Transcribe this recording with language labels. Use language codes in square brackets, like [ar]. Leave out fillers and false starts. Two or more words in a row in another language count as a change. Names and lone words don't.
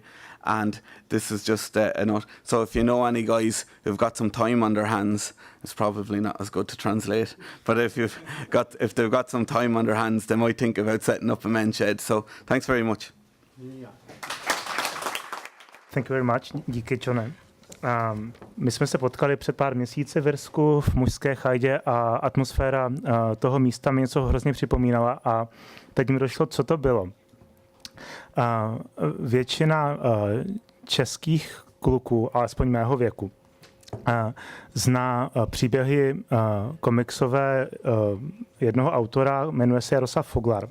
[en] And this is just a note. So if you know any guys who've got some time on their hands, it's probably not as good to translate, but if they've got some time on their hands, they might think about setting up a men's shed. So thanks very much. Thank you very much. [cs] Díky, Johne. My jsme se potkali před pár měsíci v Irsku v mužské chajdě a atmosféra toho místa mi něco hrozně připomínala a teď mi došlo, co to bylo. Většina českých kluků, alespoň mého věku, zná příběhy komiksové jednoho autora, jmenuje se Jaroslav Foglar.